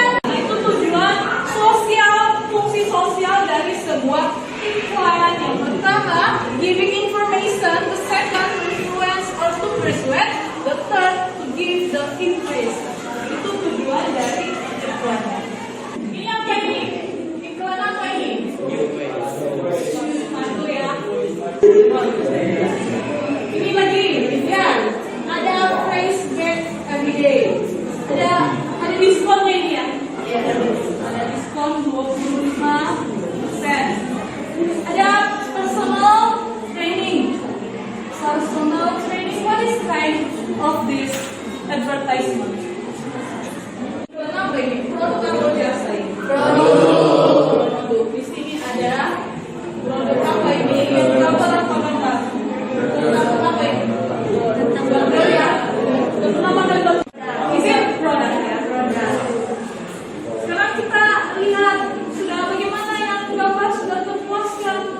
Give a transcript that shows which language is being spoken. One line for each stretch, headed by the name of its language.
Indonesian: Itu tujuan sosial, fungsi sosial dari sebuah iklan. Yang pertama,
English: giving information. The second, to influence or to persuade. The third, to give the impression.
Indonesian: Itu tujuan dari iklan. Ini apa ini? Iklan apa ini? Satu ya. Ini lagi, ya. Ada
English: price back every day.
Indonesian: Ada diskonnya ini ya. Ada diskon 25%. Ada personal training. Personal training.
English: What is kind of this advertisement?
Indonesian: Apa ini? Produk atau jasa ini? Produk. Di sini ada produk apa ini? Gambar apa gambar? Tentang apa ini? Tentang gambar ya. Tentang apa gambar?
English: Is it
Indonesian: produk ya? Produk. Sekarang kita lihat sudah bagaimana yang gambar sudah terpuaskan.